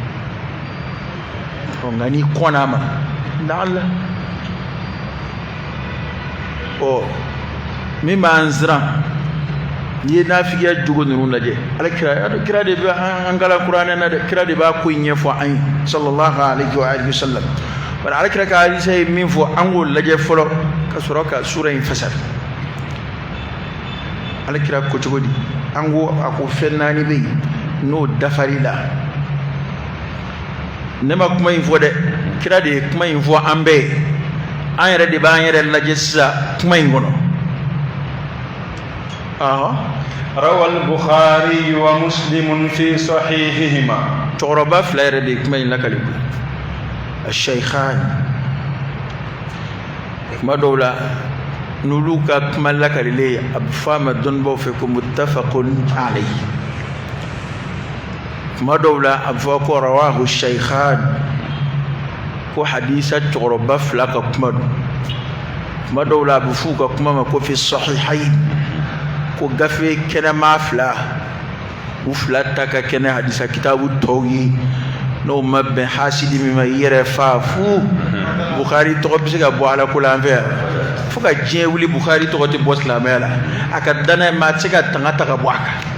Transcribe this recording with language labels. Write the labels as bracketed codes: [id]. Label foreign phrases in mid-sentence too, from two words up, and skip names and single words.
[bm] nka n'i kɔnna a ma laala min b'an siran n'i ye nafigiya jogo ninnu lajɛ kira de bɛ an kala kuranɛ na dɛ kira de b'a ko in ɲɛfɔ an ye [ar] صلى الله عليه وعلى آله وسلم [bm] bari alakira ka hadisa ye min fɔ an k'o lajɛ fɔlɔ ka sɔrɔ ka sura in fasari alakira ko cogo di an ko a ko fɛn naani bɛ yen n'o dafari la ne ma kuma in fɔ dɛ kira de ye kuma in fɔ an bɛɛ ye an yɛrɛ de b'an yɛrɛ lajɛ sisan kuma in kɔnɔ [ar] روى البخاري ومسلم في صحيحهما [bm] cɛkɔrɔba fila yɛrɛ de ye kuma in lakale koyi الشيخان kuma dɔw la n'olu ka kuma lakalile a bɛ fɔ a ma dɔnnibaw fɛ ko [ar] متفق عليه [bm] kuma dɔw la a bɛ fɔ ko [ar] رواه الشيخان [bm] ko hadisa cɛkɔrɔba fila ka kuma don kuma dɔw la a bɛ f'u ka kuma ma ko [ar] في صحيحين [bm] ko gafe kɛnɛma fila u fila ta ka kɛnɛ hadisa kitabu tɔw ye n'o ma bɛn hasidi min ma i yɛrɛ fa fu Bukhari tɔgɔ bɛ se ka bɔ ala ko la an fɛ yan fo ka diɲɛ wuli Bukhari tɔgɔ tɛ bɔ silamɛya la a ka danaya maa tɛ se ka tanga ta ka bɔ a kan